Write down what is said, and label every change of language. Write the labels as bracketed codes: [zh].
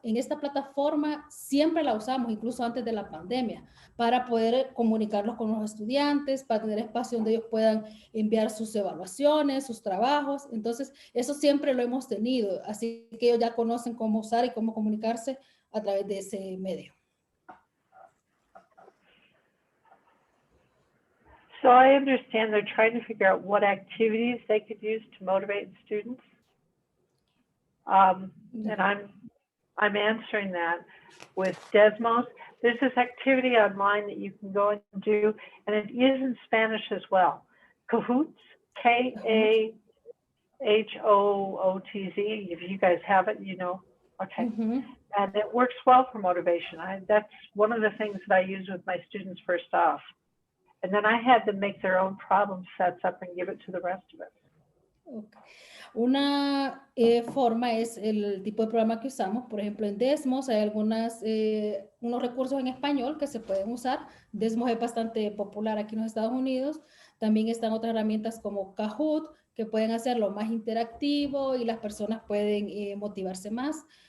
[es] En esta plataforma siempre la usamos, incluso antes de la pandemia, para poder comunicarlos con los estudiantes, para tener espacio donde ellos puedan enviar sus evaluaciones, sus trabajos. Entonces, eso siempre lo hemos tenido, así que ellos ya conocen cómo usar y cómo comunicarse a través de ese medio. [en] So I understand they're trying to figure out what activities they could use to motivate students. And I'm answering that with Desmos. There's this activity online that you can go and do, and it is in Spanish as well. Kahoots, Kahoots. If you guys have it, Okay. And it works well for motivation. That's one of the things that I use with my students first off. And then I had them make their own problem sets up and give it to the rest of us. Okay. [es] Una forma es el tipo de programa que usamos. Por ejemplo, en Desmos hay unos recursos en español que se pueden usar. Desmos es bastante popular aquí en los Estados Unidos. También están otras herramientas como Kahoot, que pueden hacerlo más interactivo y las personas pueden motivarse más.